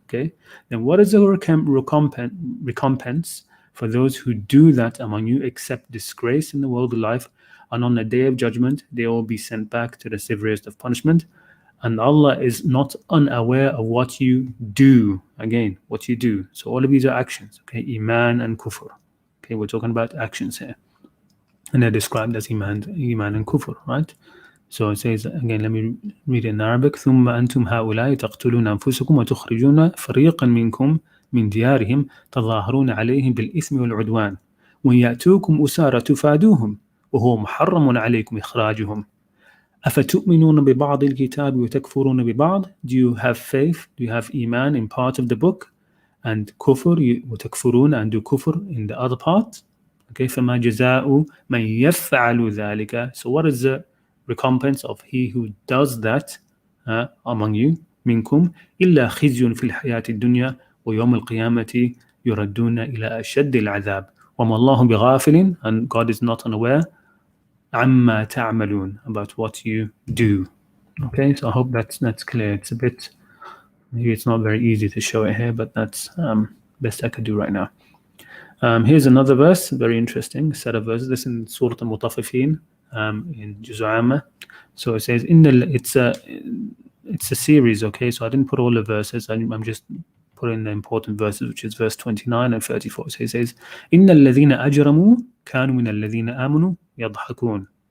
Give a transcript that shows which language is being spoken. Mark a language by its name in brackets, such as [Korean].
[English] Okay, then what is the recompense for those who do that among you, except disgrace in the world of life, and on the day of judgment they will be sent back to the severest of punishment, and Allah is not unaware of what you do. Again, what you do. So all of these are actions. Okay, iman and kufr. Okay, we're talking about actions here, and they're described as iman and kufr, right? So it says again, let me read it in Arabic. [Arabic] ثم أنتم هؤلاء تقتلون أنفسكم وتخرجون فريقا منكم من ديارهم تظاهرون عليهم بالإثم والعدوان وإن يأتوكم أسارى تفادوهم وهو محرم عليكم إخراجهم أفتؤمنون ببعض الكتاب وتكفرون ببعض? [English] Do you have faith? Do you have iman in part of the book, and kufr وتكفرون and do kufr in the other part? Okay, [Arabic] فما جزاء من يفعل ذلك. [English] So what is the recompense of he who does that among you, [Arabic] منكم إلا خزي في الحياة الدنيا ويوم القيامة يردون إلى أشد العذاب وما الله بغافل, [English] and God is not unaware, [Arabic] عما تعملون, [English] about what you do. Okay, so I hope that's clear. It's a bit, maybe it's not very easy to show it here, but that's best I could do right now. Here's another verse, very interesting set of verses. This in Surah Al-Mutaffifin, in Juz' Amma. So it says, it's a series, okay? So I didn't put all the verses. I'm just putting the important verses, which is verse 29 and 34. So it says, [Arabic] إِنَّ الَّذِينَ أَجْرَمُوا كَانُوا مِنَ الَّذِينَ آمَنُوا يَضْحَكُونَ.